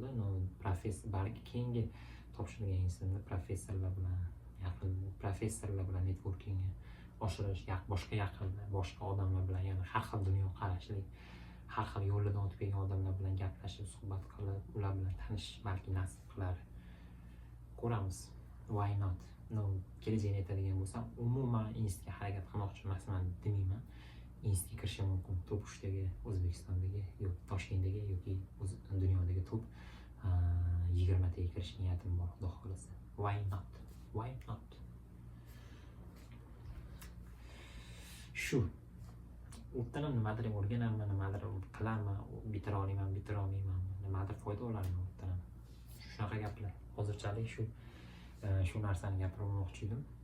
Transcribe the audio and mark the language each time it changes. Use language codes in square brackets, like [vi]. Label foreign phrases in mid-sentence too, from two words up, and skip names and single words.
[uz] Professor balki keyingi topshirgan institutda professorlar bilan networkingni oshirish, boshqa odamlar bilan, ya'ni har xil dunyoqarashli, har xil yo'llardan o'tib kelgan odamlar bilan gaplashib, suhbat qilib, ular bilan tanishish balki nasib qilar. Ko'ramiz. [en] Why not? [uz] Kelajakni aytadigan bo'lsam, umuman institutga harakat qilmoqchi emasman demayman. Institutga kirishim mumkin. Top 3dagi, O'zbekistondagi, yoki Toshkentdagi yoki dunyodagi top 20 taga kirish niyatim bor, xudo xolasa. [en] Why not? Why not? [uz] Shu. O'rtadan nimadir o'rganarman, nimadir qilarman, bitira olmayman, nimadir foyda olarman o'rtadan. Shunaqa gaplar. Hozirchalik shu narsani gapirmoqchi edim.